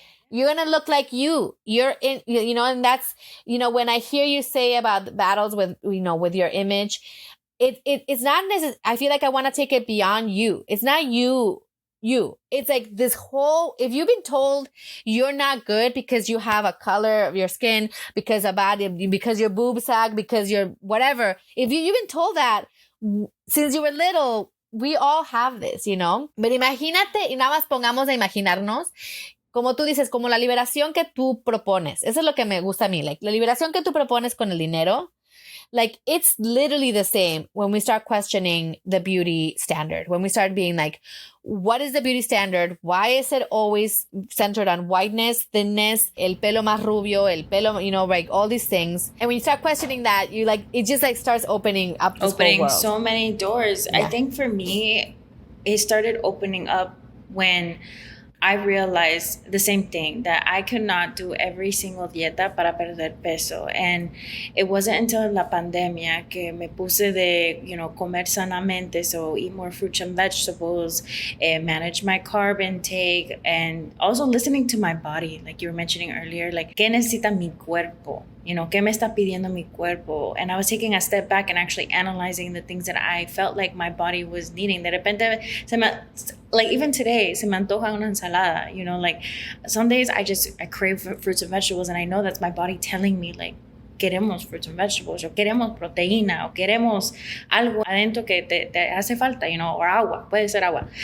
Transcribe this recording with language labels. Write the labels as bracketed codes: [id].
[en] You're going to look like you. You're in, you know, and that's, you know, when I hear you say about the battles with, you know, with your image, it's not necessarily, I feel like I want to take it beyond you. It's not you. It's like this whole, if you've been told you're not good because you have a color of your skin, because your boobs sag, because you're whatever, if you've been told that since you were little, we all have this, you know? [es] But imagínate, y nada más pongamos a imaginarnos, como tú dices, como la liberación que tú propones. Eso es lo que me gusta a mí. [en] Like, [es] la liberación que tú propones con el dinero, [en] like, it's literally the same when we start questioning the beauty standard. When we start being like, what is the beauty standard? Why is it always centered on whiteness, thinness, [es] el pelo más rubio, el pelo, [en] you know, like all these things. And when you start questioning that, you like, it just like starts opening up this whole world. So many doors. Yeah. I think for me, it started opening up when I realized the same thing, that I could not do every single [es] dieta para perder peso. [en] And it wasn't until [es] la pandemia que me puse de, [en] you know, [es] comer sanamente, [en] so eat more fruits and vegetables, manage my carb intake, and also listening to my body, like you were mentioning earlier, like, [es] ¿qué necesita mi cuerpo? [en] You know, [es] ¿qué me está pidiendo mi cuerpo? [en] And I was taking a step back and actually analyzing the things that I felt like my body was needing. [es] De repente, [en] like even today, [es] se me antoja una ensalada, [en] you know, like some days I crave fruits and vegetables, and I know that's my body telling me, like, [es] queremos [en] fruits and vegetables, [es] o queremos proteína, o queremos algo adentro que te hace falta, [en] you know, or agua, [es] puede ser agua.